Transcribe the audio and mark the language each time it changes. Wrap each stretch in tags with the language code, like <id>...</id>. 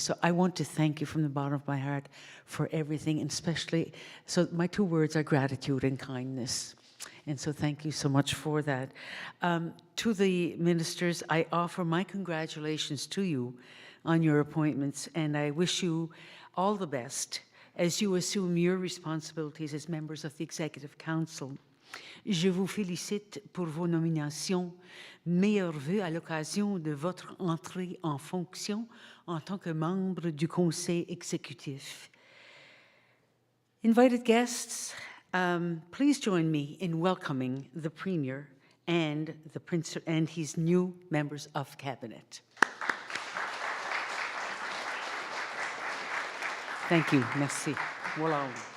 <en>So I want to thank you from the bottom of my heart for everything, and especially, so my two words are gratitude and kindness. And so thank you so much for that. To the ministers, I offer my congratulations to you on your appointments, and I wish you all the best as you assume your responsibilities as members of the Executive Council.</en> <fr>Je vous félicite pour vos nominations. Meilleurs vœux à l'occasion de votre entrée en fonction en tant que membre du Conseil exécutif.</fr> <en>Invited guests, please join me in welcoming the Premier and the Prince and his new members of Cabinet. Thank you.</en> <fr>Merci. Voilà.</fr>